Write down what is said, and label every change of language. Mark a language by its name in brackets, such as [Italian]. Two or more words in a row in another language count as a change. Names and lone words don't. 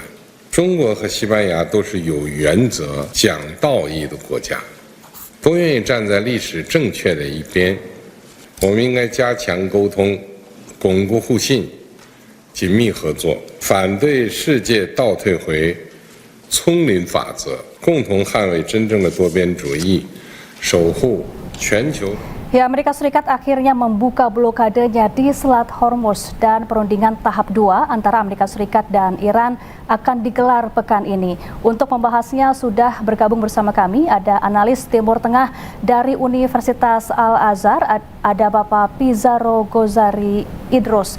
[Chinese] 中国和西班牙都是有原则、讲道义的国家，都愿意站在历史正确的一边。我们应该加强沟通，巩固互信，紧密合作，反对世界倒退回丛林法则，共同捍卫真正的多边主义，守护全球。 [Indonesian] Ya, Amerika Serikat akhirnya membuka blokadenya di Selat Hormuz dan perundingan tahap 2 antara Amerika Serikat dan Iran akan digelar pekan ini. Untuk membahasnya sudah bergabung bersama kami ada analis Timur Tengah dari Universitas Al-Azhar, ada Bapak Pizarro Gozari Idrus.